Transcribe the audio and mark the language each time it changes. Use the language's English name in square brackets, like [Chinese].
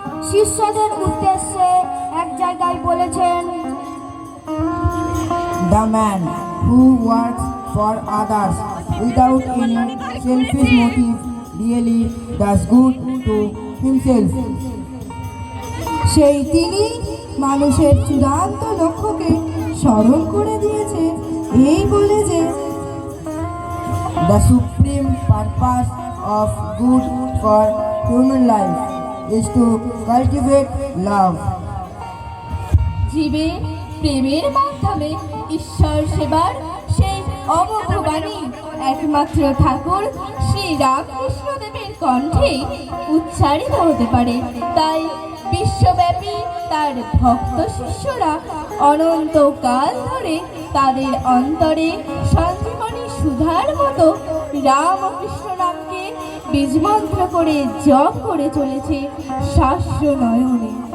[Bangla] শিষ্যদের উদ্দেশ্যে এক জায়গায় বলেছেন, [English] The man who works for others without any selfish motive really does good to himself. [Bangla] সেই তিনি মানুষের চূড়ান্ত লক্ষ্যকে স্মরণ করে দিয়েছে এই বলে যে [English] The supreme purpose of good for human life is to cultivate love. [Bangla] জীবে প্রেমের মাধ্যমে ঈশ্বর সেবার সেই অমোঘ বাণী একমাত্র ঠাকুর শ্রী রামকৃষ্ণদেবের কণ্ঠে উচ্চারিত হতে পারে। তাই বিশ্বব্যাপী তার ভক্ত শিষ্যরা অনন্তকাল ধরে তাদের অন্তরে সঞ্জীবনী সুধার মতো রামকৃষ্ণ নামকে বীজমন্ত্র করে জপ করে চলেছে শাস্ত্র নয়নে।